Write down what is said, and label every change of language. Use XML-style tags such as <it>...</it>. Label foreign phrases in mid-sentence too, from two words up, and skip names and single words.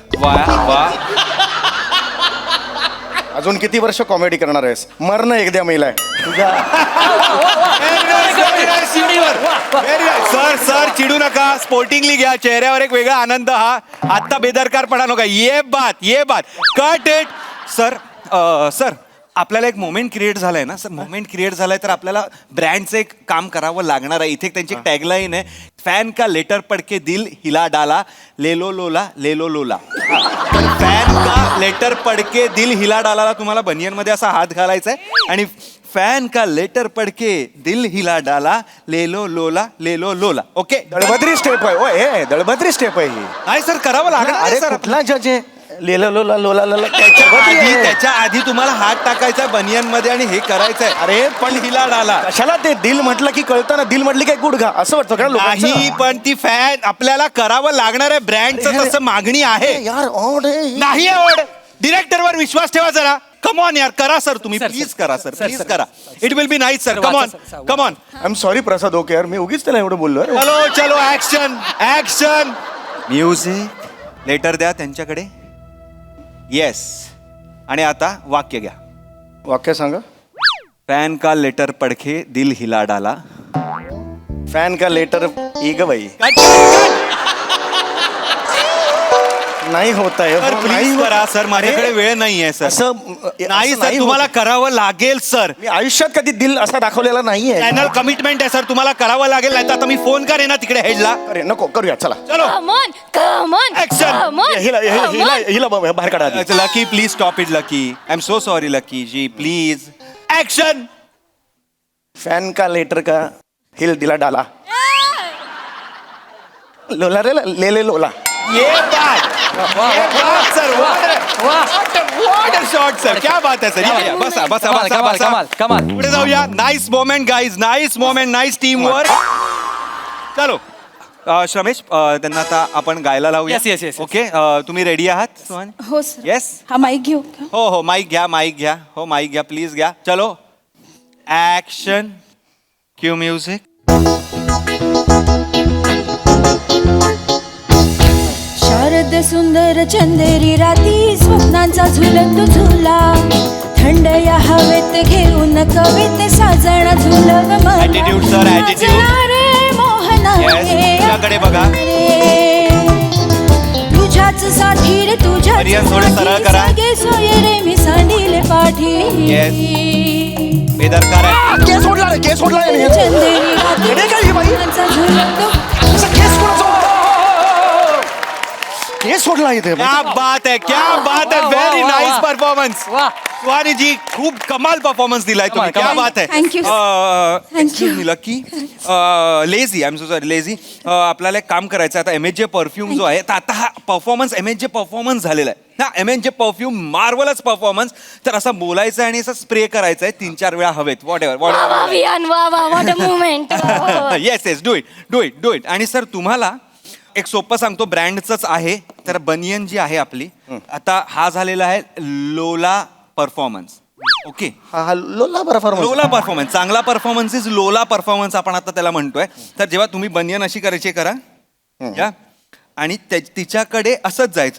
<mr>वा वा. अजून किती वर्ष कॉमेडी करणार आहेस? मरण एकदा मेलाय तुझ्या. सर सर चिडू नका, स्पोर्टिंगली घ्या, चेहऱ्यावर एक वेगळा आनंद. हा आत्ता बेदरकारपणा नका.</mr> <hi>ये बात</hi> <en>cut it.</en> <mr>सर सर आपल्याला एक मोमेंट क्रिएट झालाय ना सर. मोमेंट क्रिएट झालाय तर आपल्याला ब्रँडचं एक काम करावं लागणार आहे. इथे त्यांची टॅगलाईन आहे,</mr> <hi>फॅन का लेटर पडके दिल हिला डाला लेलो लोला लेलो लोला. फॅन का लेटर पडके दिल हिला डाला</hi> <mr>तुम्हाला बनियनमध्ये असा हात घालायचा आहे आणि</mr> <hi>फॅन का लेटर पडके दिल हिला डाला लेलो लोला लेलो लोला.</hi> <mr>ओके, दळभद्री स्टेप आहे. ओ हे दळभद्री स्टेप आहे ही. नाही सर, करावं लागणार अरे सर. कुठला जज आहे? लेला लोला लोला लोला त्याच्या आधी तुम्हाला हात टाकायचा बनियन मध्ये आणि हे करायचंय. अरे पण</mr> <hi>हिला डाला</hi> <mr>कशाला ते दिल म्हटलं की कळतं ना. दिल म्हटली काय गुडघा असं वाटतं का लोकांचं? नाही, पण ती फॅन आपल्याला करावं लागणार आहे. ब्रँडचं तसं मागणी आहे. यार ओढ आहे. नाही ओढ. डिरेक्टरवर विश्वास ठेवा जरा.</mr> <en>come on</en> <mr>यार, करा सर तुम्ही. प्लीज करा सर, प्लीज करा.</mr> <en>It will be nice sir. Come on come on. I am sorry</en> <mr>प्रसाद ओके यार, मी उगीच त्याला एवढं बोललो.</mr> <hi>चलो चलो,</hi> <en>Action action. Music.</en> <mr>लेटर द्या त्यांच्याकडे. येस. आणि आता वाक्य घ्या. वाक्य सांगा.</mr> <hi>फॅन का लेटर पडके दिल हिला डाला. फॅन का लेटर</hi> <mr>ग बाई. नाही होत आहे. सर प्लीज करा सर, माझ्याकडे वेळ नाहीये सर. असं नाही सर, तुम्हाला करावं लागेल सर. मी आयुष्यात कधी दिल असा दाखवलेला नाहीये. चॅनल कमिटमेंट आहे सर, तुम्हाला करावं लागेल. नाही तर आता मी फोन करेन ना तिकडे हेडला. अरे नको करूया चला. चलो</mr> <en>come on</en> <mr>ऍक्शन. हिला बाहेर काढा आधी.</mr> <en>Lucky please stop it. Lucky I am so sorry. Lucky ji please. Action.</en> <hi>फॅन का लेटर का हिल दिला डाला लोला रे ले लोला. ये बात सर.</hi> <en>What a shot sir.</en> <hi>क्या बात है सर.</hi> <mr>या बसा बसा बसा बसा. कमाल. पुढे जाऊया.</mr> <en>Nice moment guys, nice moment, nice team work.</en> <mr>चलो श्रमेश, त्यांना आता आपण गायला लावूया.</mr> <en>Yes, yes, yes, yes.</en> <mr>ओके, तुम्ही रेडी आहात सोहन? हो सर. येस. हा माईक घेऊ का? हो हो, माईक घ्या, माईक घ्या. हो माईक घ्या, प्लीज घ्या. चलो ऍक्शन.</mr> <en>Cue music.</en> <mr>शारद सुंदर चंदेरी राती स्वप्नांचा झुलतो झुला थंड या हवेत घेऊन कवित साजण झुलव मला.</mr> <en>Attitude, sir, attitude.</en> <mr>नाचला रे मोहना Yes, तुझ्याकडे बघा. तुझ्याच साठी रे तुझ्या हरियान थोडं सरळ करा. सोय रे मी सांडील पाठी. बेदरकार आहे. केस सोडला रे, केस सोडला रे. चंदेरी येडे काय ही बाई? रातीचा झुलतो. असा केस कोणाचा? केस सोडला इथे.</mr> <hi>क्या बात है, क्या बात है.</hi> <mr>व्हेरी वा, नाईस वा. परफॉर्मन्स. वा. सुहानी जी, खूप कमाल परफॉर्मन्स दिलाय तुम्ही. कमाल, क्या कमाल.</mr> <hi>बात है.</hi> <en>Thank you. Thank you. Lucky. Lazy, I am so sorry, Lazy.</en> <mr>आपल्याला एक काम करायचं आता. MHJ परफ्यूम जो आहे, तर आता हा परफॉर्मन्स MHJ परफॉर्मन्स झालेला आहे ना. MHJ परफ्यूम मार्वलच परफॉर्मन्स. तर असं बोलायचं आणि असं स्प्रे करायचं आहे 3-4 वेळा हवेत.</mr> <en>Whatever.</en> <mr>अभियान वा वा</mr> <en>What a movement. Yes yes, Do it do it do it.</en> <mr>आणि सर तुम्हाला एक सोपं सांगतो, ब्रँडच आहे. तर बनियन जी आहे आपली, आता हा झालेला आहे लोला परफॉर्मन्स. ओके, हा लोला परफॉर्मन्स. लोला परफॉर्मन्स. चांगला परफॉर्मन्स इज लोला परफॉर्मन्स आपण आता त्याला म्हणतोय. तर जेव्हा तुम्ही बनियन अशी करायची करा या, आणि तिच्याकडे असंच जायचंय.</mr>